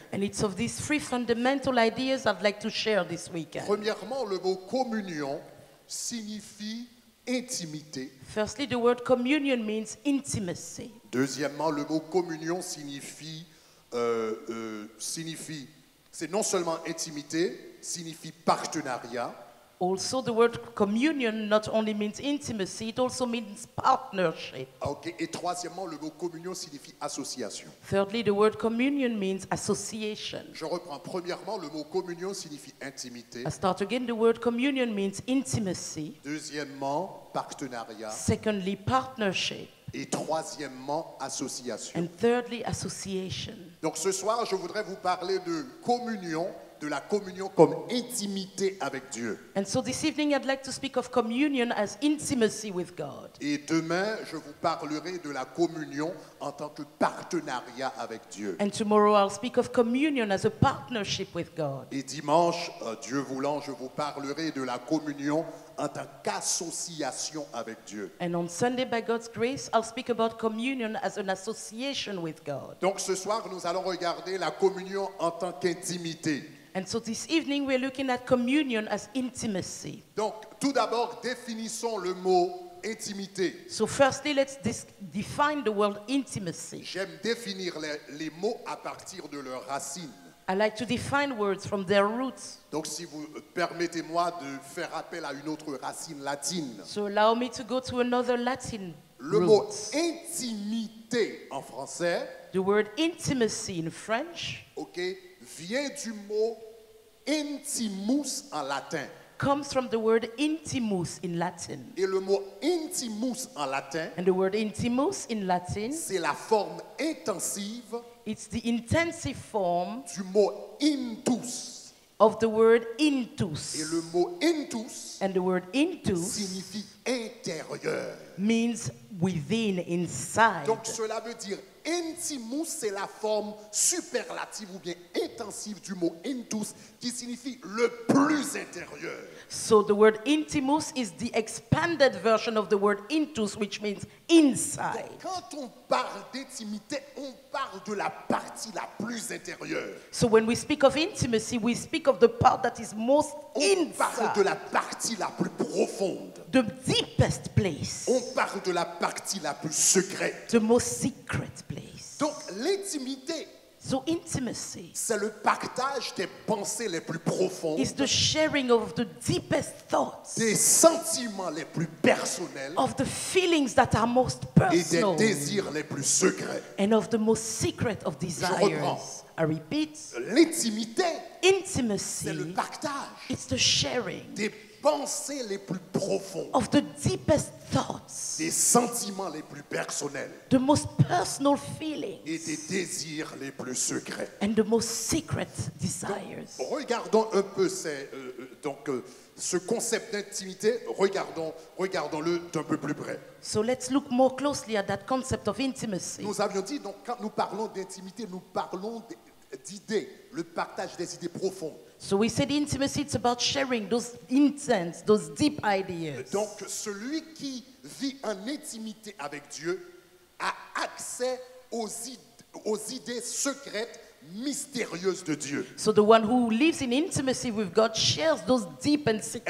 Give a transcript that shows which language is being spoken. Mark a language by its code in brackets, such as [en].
[en] And it's of these three fundamental ideas I'd like to share this weekend. [fr] Premièrement, le mot communion signifie intimité. [en] Firstly, the word communion means intimacy. [fr] Deuxièmement, le mot communion c'est non seulement intimité, signifie partenariat. [en] Also, the word communion not only means intimacy, it also means partnership. Ok. [fr] Et troisièmement, le mot communion signifie association. [en] Thirdly, the word communion means association. [fr] Je reprends. Premièrement, le mot communion signifie intimité. [en] I start again, the word communion means intimacy. [fr] Deuxièmement, partenariat. [en] Secondly, partnership. [fr] Et troisièmement, association. [en] And thirdly, association. [fr] Donc ce soir, je voudrais vous parler de communion, de la communion comme intimité avec Dieu. [en] And so this evening I'd like to speak of communion as intimacy with God. [fr] Et demain, je vous parlerai de la communion en tant que partenariat avec Dieu. [en] And tomorrow I'll speak of communion as a partnership with God. [fr] Et dimanche, Dieu voulant, je vous parlerai de la communion en tant qu'association avec Dieu. [en] And on Sunday, by God's grace, I'll speak about communion as an association with God. [fr] Donc ce soir, nous allons regarder la communion en tant qu'intimité. [en] And so this evening we're looking at communion as intimacy. [fr] Donc tout d'abord, définissons le mot intimité. [en] So firstly, let's define the word intimacy. [fr] J'aime définir les mots à partir de leurs racines. [en] I like to define words from their roots. [fr] Donc si vous permettez-moi de faire appel à une autre racine latine. [en] So allow me to go to another Latin [fr] Le mot [en] root. [fr] intimité en français, [en] The word intimacy in French [fr] ok, vient du mot intimus en latin. [en] comes from the word intimus in Latin. [fr] Et le mot intimus en latin, [en] And the word intimus in Latin, [fr] c'est la forme intensive [en] it's the intensive form [fr] du mot intus. [en] of the word [fr] Et [en] intus. [fr] le mot intus [en] And the word intus [fr] signifie intérieur. [en] means within, inside. [fr] Donc cela veut dire intimus, c'est la forme superlative ou bien intensive du mot intus qui signifie le plus intérieur. [en] So the word intimus is the expanded version of the word intus, which means inside. [fr] Quand on parle d'intimité, on parle de la partie la plus intérieure. [en] So when we speak of intimacy, we speak of the part that is most [fr] On parle de [en] inside, [fr] la partie la plus profonde. [en] the deepest place, [fr] On parle de la partie la plus secrète. [en] the most secret place. [fr] Donc l'intimité, [en] So intimacy [fr] c'est le partage des pensées les plus profondes, [en] is the sharing of the deepest thoughts, [fr] des sentiments les plus personnels [en] of the feelings that are most [fr] et des [en] personal, [fr] désirs les plus secrets. [en] and of the most secret of desires. I repeat, [fr] L'intimité, [en] intimacy, [fr] c'est le partage [en] it's the sharing [fr] des pensées les plus profondes, [en] of the deepest thoughts, [fr] des sentiments les plus personnels [en] the most personal [fr] et [en] feelings, [fr] des désirs les plus secrets. [en] and the most secret desires. [fr] Regardons un peu ce concept d'intimité, regardons-le d'un peu plus près. [en] So let's look more closely at that concept of intimacy. [fr] Nous avions dit, donc, quand nous parlons d'intimité, nous parlons d'idées, le partage des idées profondes. [en] So we said intimacy, it's about sharing those intense, those deep ideas. [fr] Donc, celui qui vit en intimité avec Dieu a accès aux idées secrètes mystérieuses de Dieu. [en] So the one who lives in intimacy with God shares those deep and secret